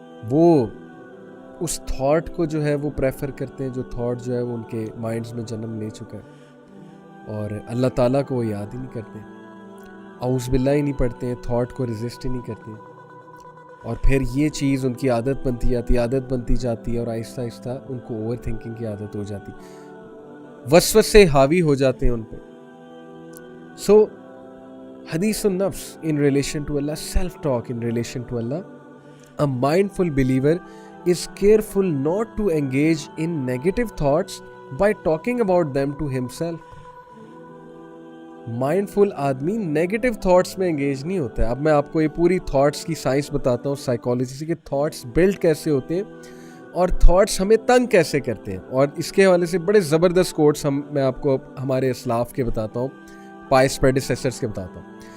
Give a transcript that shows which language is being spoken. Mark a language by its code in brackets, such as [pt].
[ur] وہ اس تھاٹ کو جو ہے وہ پریفر کرتے ہیں جو تھاٹ جو ہے وہ ان کے مائنڈز میں جنم لے چکا ہے, اور اللہ تعالیٰ کو وہ یاد ہی نہیں کرتے, اعوذ باللہ ہی نہیں پڑھتے ہیں, تھاٹ کو ریزسٹ ہی نہیں کرتے. اور پھر یہ چیز ان کی عادت بنتی جاتی ہے, اور آہستہ آہستہ ان کو اوور تھنکنگ کی عادت ہو جاتی, وسوسے حاوی ہو جاتے ہیں ان پہ. [en] So حدیث النفس in relation to Allah, self-talk in relation to Allah. A mindful believer is careful not to engage in negative thoughts by talking about them to himself. [ur] Mindful آدمی نیگیٹو تھاٹس میں انگیج نہیں ہوتا ہے. اب میں آپ کو یہ پوری تھاٹس کی سائنس بتاتا ہوں, سائیکالوجی سے, کہ تھاٹس بلڈ کیسے ہوتے ہیں اور تھاٹس ہمیں تنگ کیسے کرتے ہیں. اور اس کے حوالے سے بڑے زبردست کوٹس میں آپ کو ہمارے اسلاف کے بتاتا ہوں, پائس پیڈیسیسرز کے بتاتا ہوں.